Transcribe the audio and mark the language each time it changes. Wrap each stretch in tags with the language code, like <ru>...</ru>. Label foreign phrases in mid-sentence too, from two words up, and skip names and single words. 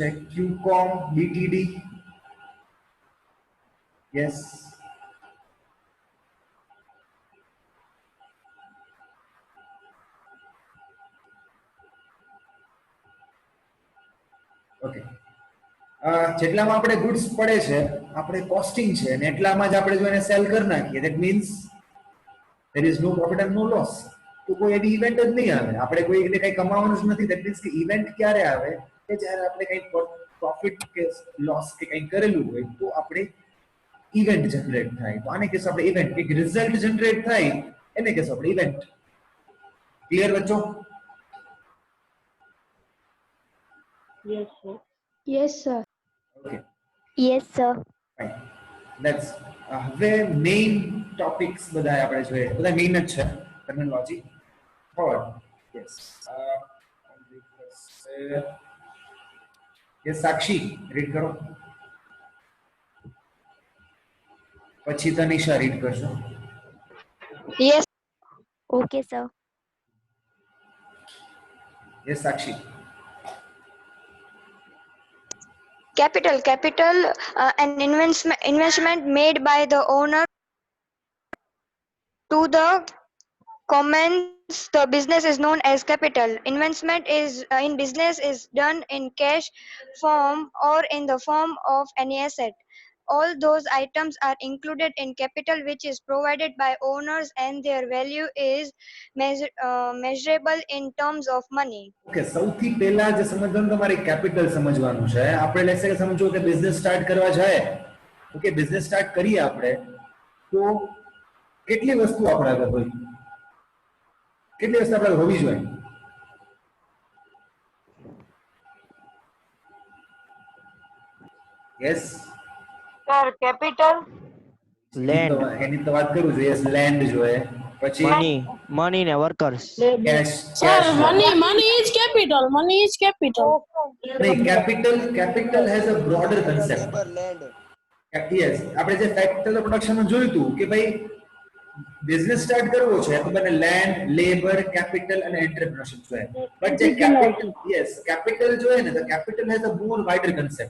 <en>ક્યુકોમ બીટીડી. yes, okay.</en> <gu>જેટલામાં આપણે ગુડ્સ પડે છે, આપણે કોસ્ટિંગ છે, અને એટલામાં જ આપણે જો એને સેલ કરી નાખીએ,</gu> <en>that means there is no profit and no loss.</en> <gu>તો કોઈ એવી ઇવેન્ટ જ નહીં આવે. આપણે કોઈ એને કંઈ કમાવાનું જ નથી.</gu> <en>that means</en> <gu>કે ઇવેન્ટ ક્યારે આવે? કે જ્યારે આપણે કંઈ પ્રોફિટ કે લોસ કે કંઈ કરેલું હોય તો આપણે</gu> <en>event generate</en> <gu>થાય. તો આને કહેશું આપણે ઇવેન્ટ. એક</gu> <en>result generate</en> <gu>થાય એને કહેશું આપણે ઇવેન્ટ. ક્લિયર બચ્ચો?</gu> <en>Yes, sir. yes sir. ઓકે, Yes, sir. ફાઇન.</en> <gu>ધેટ્સ હવે</gu> <en>main topics</en> <gu>બધા આપણે જોઈએ, બધા મેઇન જ છે. ટર્મિનોલોજી.</gu> <en>third yes yes</en> <gu>સાક્ષી રીડ કરો, પછી તનિષા રીડ કરશો.</gu> <en>યસ. Okay, sir. યસ સાક્ષી. Capital, an investment made by the owner to the commence the business is known as capital. Investment is in business is done in cash form or in the form of any asset. All those items are included in capital which is provided by owners and their value is measurable in terms of money.</en> <gu>ઓકે, સૌથી પહેલા જે સમજવાનું તમારે કેપિટલ સમજવાનું છે. આપણે</gu> <en>let's say</en> <gu>સમજો કે</gu> <en>business start</en> <gu>કરવા જાય, ઓકે,</gu> <en>business start</en> <gu>કરીએ આપણે, તો કેટલી વસ્તુ આપણા આગળ હોય, કેટલી વસ્તુ આપણા આગળ હોવી જોઈએ?</gu> <en>યસ sir capital, લેન્ડ,</en> <gu>એની તો વાત કરું છું. યસ, લેન્ડ જોઈએ, પછી મની ને વર્કર્સ.</gu> <en>કેશ. Sir, money is capital. Money is capital. નહીં, capital has a broader concept.</en> <gu>યસ, આપણે જે ફેક્ટર પ્રોડક્શનમાં જોયું હતું કે ભાઈ</gu> <en>business start</en> <gu>કરવો છે તો બને</gu> <en>land, labour, capital</en> <gu>અને એન્ટરપ્રેન્યોરશિપ જોઈએ. બટ જે કેપિટલ, યસ, કેપિટલ જોઈએ ને, તો</gu> <en>capital has a more wider concept.</en>